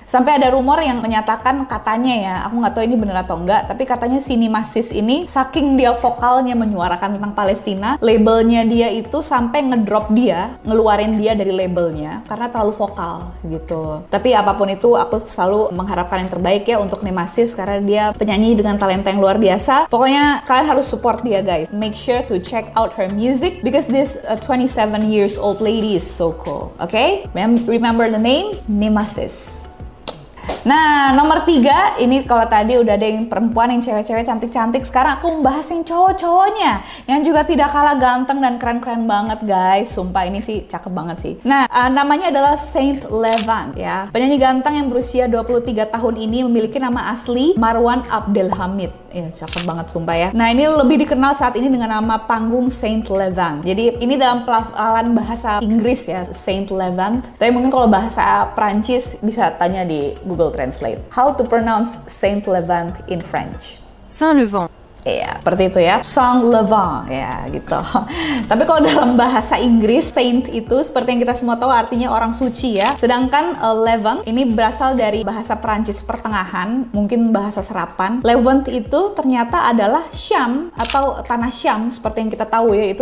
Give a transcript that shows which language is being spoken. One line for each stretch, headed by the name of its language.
Indonesian: Sampai ada rumor yang menyatakan, katanya ya, aku nggak tahu ini bener atau enggak, tapi katanya si Nemesis ini saking dia vokalnya menyuarakan tentang Palestina, labelnya dia itu sampai ngedrop dia, ngeluarin dia dari labelnya karena terlalu vokal gitu. Tapi apapun itu, aku selalu mengharapkan yang terbaik ya untuk Nemesis karena dia penyanyi dengan talenta yang luar biasa. Pokoknya kalian harus support dia guys.
English: Make sure to check out her music because this 27 years old lady is so cool. Okay? Remember the name? Nemesis.
Indonesian: Nah, nomor 3, ini kalau tadi udah ada yang perempuan, yang cewek-cewek cantik-cantik, sekarang aku membahas yang cowok-cowoknya yang juga tidak kalah ganteng dan keren-keren banget guys. Sumpah ini sih cakep banget sih. Nah, namanya adalah Saint Levant ya. Penyanyi ganteng yang berusia 23 tahun ini memiliki nama asli Marwan Abdelhamid. Ya, cakep banget sumpah ya. Nah, ini lebih dikenal saat ini dengan nama panggung Saint Levant. Jadi ini dalam pelafalan bahasa Inggris ya, Saint Levant. Tapi mungkin kalau bahasa Prancis bisa tanya di Google Translate.
English: How to pronounce Saint Levant in French?
French: Saint Levant.
Indonesian: Iya, seperti itu ya. Saint Levant, ya gitu. Tapi kalau dalam bahasa Inggris, saint itu seperti yang kita semua tahu artinya orang suci ya. Sedangkan Levant ini berasal dari bahasa Perancis pertengahan, mungkin bahasa serapan. Levant itu ternyata adalah Syam atau tanah Syam seperti yang kita tahu ya.